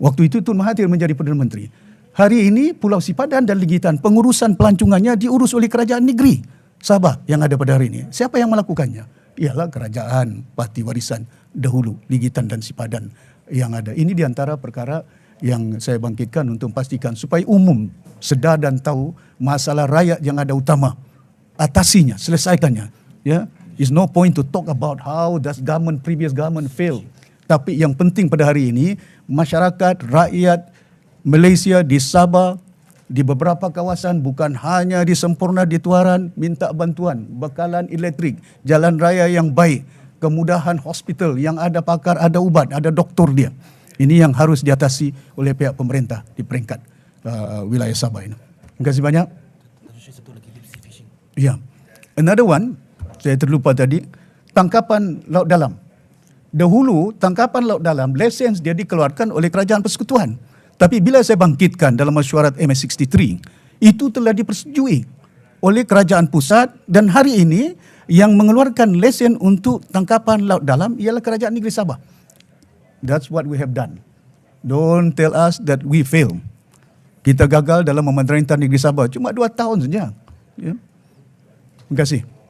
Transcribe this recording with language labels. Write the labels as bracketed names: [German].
[Malay] Waktu itu Tun Mahathir menjadi Perdana Menteri. Hari ini Pulau Sipadan dan Ligitan pengurusan pelancongannya diurus oleh kerajaan negeri Sabah yang ada pada hari ini. Siapa yang melakukannya? Ialah kerajaan parti warisan dahulu, Ligitan dan Sipadan yang ada. Ini di antara perkara yang saya bangkitkan untuk memastikan supaya umum sedar dan tahu masalah rakyat yang ada utama. Atasinya, selesaikannya. [English] Ya, is no point to talk about how does previous government fail. [Malay] Tapi yang penting pada hari ini, masyarakat, rakyat Malaysia di Sabah, di beberapa kawasan, bukan hanya di Sempurna, di Tuaran, minta bantuan, bekalan elektrik, jalan raya yang baik, kemudahan hospital yang ada pakar, ada ubat, ada doktor dia. Ini yang harus diatasi oleh pihak pemerintah di peringkat wilayah Sabah ini. Terima kasih banyak. Ya, [English] another one, [Malay] saya terlupa tadi, tangkapan laut dalam. Dahulu, tangkapan laut dalam, lisens dia dikeluarkan oleh Kerajaan Persekutuan. Tapi bila saya bangkitkan dalam mesyuarat MS63, itu telah dipersetujui oleh Kerajaan Pusat dan hari ini yang mengeluarkan lesen untuk tangkapan laut dalam ialah Kerajaan Negeri Sabah. [English] That's what we have done. Don't tell us that we fail. [Malay] Kita gagal dalam memerintah Negeri Sabah cuma 2 tahun saja. Ya. Terima kasih.